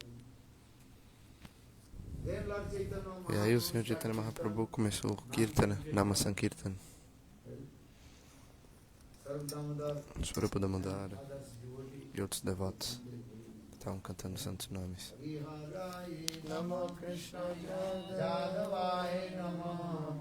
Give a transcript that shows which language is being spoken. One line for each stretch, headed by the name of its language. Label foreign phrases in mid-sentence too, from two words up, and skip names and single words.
Portuguese: E aí o Senhor Chaitanya Mahaprabhu começou o Kirtana,
Sanskrit: Nama Sankirtan,
Portuguese: Swarupa Damodara e outros devotos estavam cantando santos nomes.
Sanskrit: Namo Krishna Jadavaya Namo